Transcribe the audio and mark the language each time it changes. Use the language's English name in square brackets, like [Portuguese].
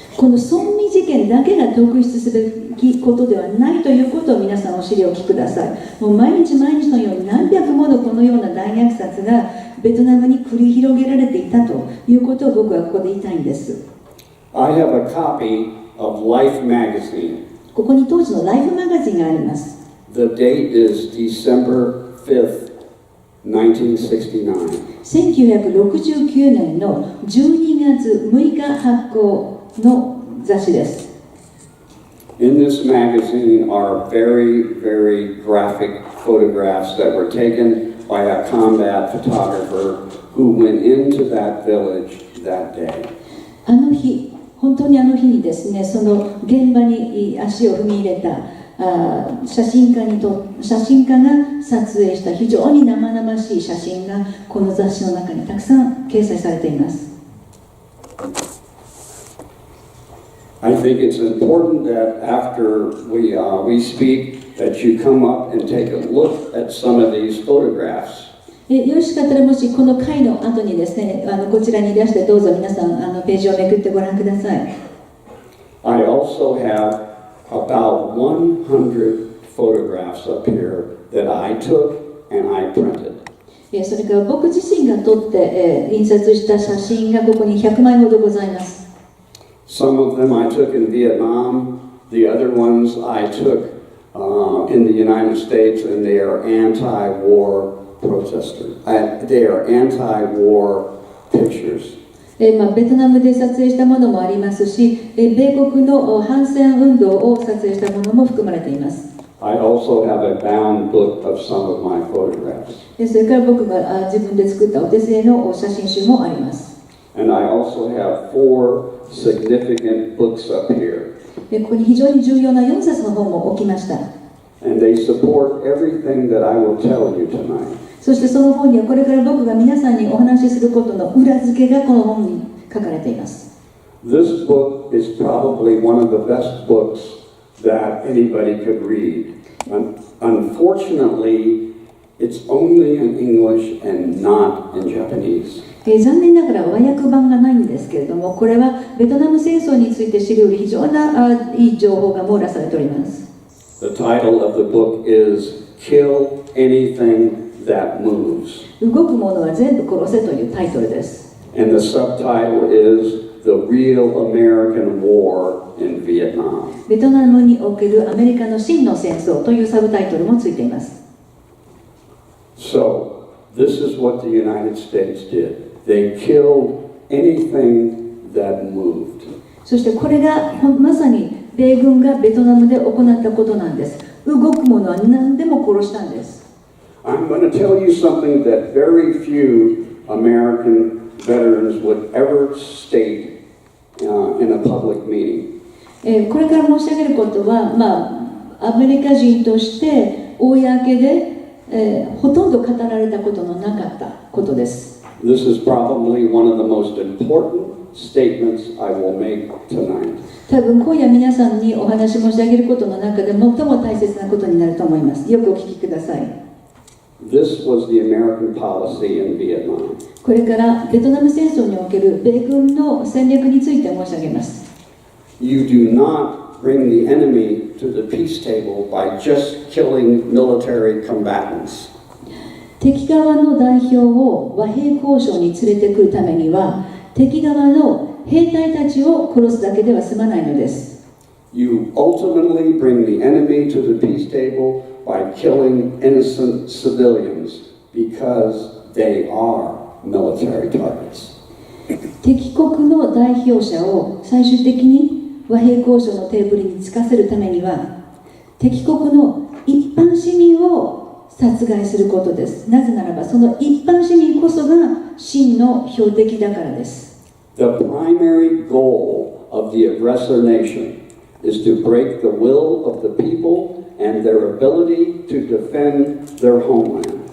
[Japanese] この村民事件だけが特筆すべきことではないということを皆さんお知りおきください。もう毎日毎日のように何百ものこのような大虐殺がベトナムに繰り広げられていたということを僕はここで言いたいんです。 [English] I have a copy of Life magazine. [Japanese] ここに当時のライフマガジンがあります。 [English] The date is December 5th, 1969. [Japanese] 1969年の12月6日発行の雑誌です。 [English] In this magazine are very, very graphic photographs that were taken by a combat photographer who went into that village that day. [Japanese] あの日、本当にあの日にですね、その現場に足を踏み入れた写真家が撮影した非常に生々しい写真がこの雑誌の中にたくさん掲載されています。 [English] I think it's important that after we speak that you come up and take a look at some of these photographs. [Japanese] よろしかったらもしこの回の後にですね、こちらにいらしてどうぞ皆さんページをめくってご覧ください。 [English] I also have about 100 photographs up here that I took and I printed. [Japanese] それから僕自身が撮って、印刷した写真がここに100枚ほどございます。 [English] Some of them I took in Vietnam, the other ones I took in the United States, and they are anti-war protesters. They are anti-war pictures. [Japanese] ベトナムで撮影したものもありますし、米国の反戦運動を撮影したものも含まれています。 [English] I also have a bound book of some of my photographs. [Japanese] それから僕が自分で作ったお手製の写真集もあります。 [English] And I also have 4 significant books up here. [Japanese] ここに非常に重要な4冊の本も置きました。 [English] And they support everything that I will tell you tonight. [Japanese] そしてその本にはこれから僕が皆さんにお話しすることの裏付けがこの本に書かれています。 [English] This book is probably one of the best books that anybody could read. Unfortunately, it's only in English and not in Japanese. [Japanese] 残念ながら和訳版がないんですけれども、これはベトナム戦争について知るより非常ないい情報が網羅されております。 [English] The title of the book is Kill Anything That Moves. [Japanese] 動くものは全部殺せというタイトルです。 [English] And the subtitle is The Real American War in Vietnam. [Japanese] ベトナムにおけるアメリカの真の戦争というサブタイトルもついています。 [English] So, this is what the United States did. They killed anything that moved. [Japanese] そしてこれがまさに米軍がベトナムで行ったことなんです。動くものは何でも殺したんです。 [English] I'm going to tell you something that very few American veterans would ever state in a public meeting. [Japanese] これから申し上げることは、アメリカ人として公で、ほとんど語られたことのなかったことです。 [English] This is probably one of the most important statements I will make tonight. [Japanese] 多分今夜皆さんにお話し申し上げることの中で最も大切なことになると思います。よくお聞きください。 [English] This was the American policy in Vietnam. [Japanese] これからベトナム戦争における米軍の戦略について申し上げます。 [English] You do not bring the enemy to the peace table by just killing military combatants. [Japanese] 敵側の代表を和平交渉に連れてくるためには、敵側の兵隊たちを殺すだけでは済まないのです。 [English] You ultimately bring the enemy to the peace table by killing innocent civilians because they are military targets. [Japanese] 敵国の代表者を最終的に和平交渉のテーブルにつかせるためには、敵国の一般市民を殺害することです。なぜならばその一般市民こそが真の標的だからです。 [English] The primary goal of the aggressor nation is to break the will of the people and their ability to defend their homeland.